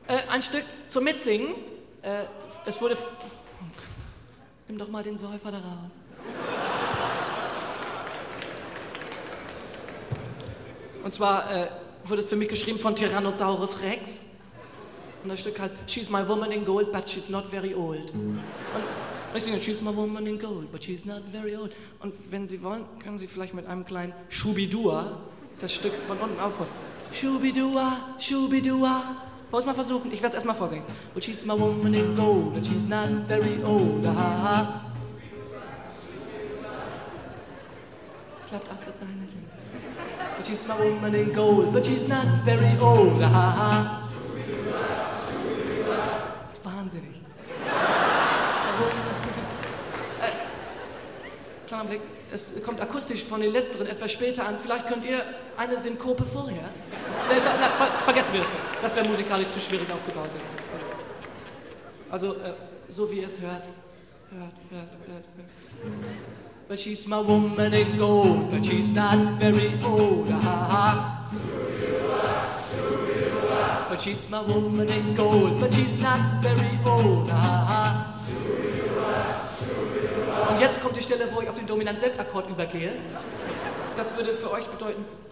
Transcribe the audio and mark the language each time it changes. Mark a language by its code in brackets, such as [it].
[de] ein Stück zum Mitsingen. Es wurde... Nimm doch mal den Säufer da raus. Und zwar wurde es für mich geschrieben von Tyrannosaurus Rex. Und das Stück heißt [en] She's my woman in gold, but she's not very old. [de] Und ich singe [en] She's my woman in gold, but she's not very old. [de] Und wenn Sie wollen, können Sie vielleicht mit einem kleinen Schubidua das Stück von unten aufholen. Schubidua, Schubidua. Wollen wir es mal versuchen? Ich werde es erstmal vorsingen. [en] But she's my woman in gold, but she's not very old. Ah, ah. [de] Klappt aus mit seinen Händen. [en] But she's my woman in gold, but she's not very old. Ah, ah. [de] Wahnsinnig. Klammerblick, es kommt akustisch von den letzteren etwas später an. Vielleicht könnt ihr eine Synkope vorher. Vergessen wir das. Das wäre musikalisch zu schwierig aufgebaut. Also, so wie ihr es hört. Hört. [en] But she's my woman in gold, but she's not very old. Ah, ah. But she's my woman in gold, but she's not very old. Ah, ah. [de] Und jetzt kommt die Stelle, wo ich auf den Dominant-Sept-Akkord übergehe. Das würde für euch bedeuten.